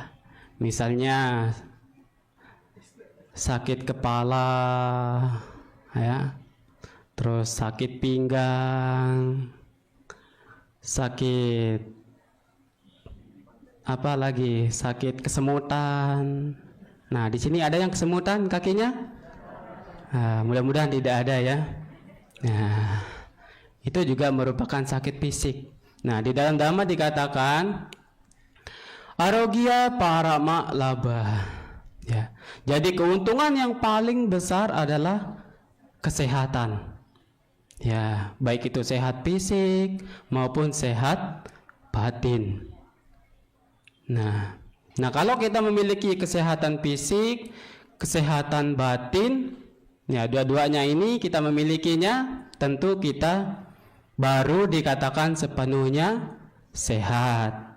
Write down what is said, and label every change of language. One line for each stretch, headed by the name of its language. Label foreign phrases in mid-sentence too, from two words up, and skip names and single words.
Indonesian: Misalnya sakit kepala, ya, terus sakit pinggang, sakit apa lagi, sakit kesemutan. Nah, di sini ada yang kesemutan kakinya? Mudah-mudahan tidak ada ya. Nah, itu juga merupakan sakit fisik. Nah, di dalam Dhamma dikatakan
Pali: Arogya parama labha.
Indonesian: Ya. Jadi keuntungan yang paling besar adalah kesehatan. Ya, baik itu sehat fisik maupun sehat batin. Nah, kalau kita memiliki kesehatan fisik, kesehatan batin, ya dua-duanya ini kita memilikinya, tentu kita baru dikatakan sepenuhnya sehat.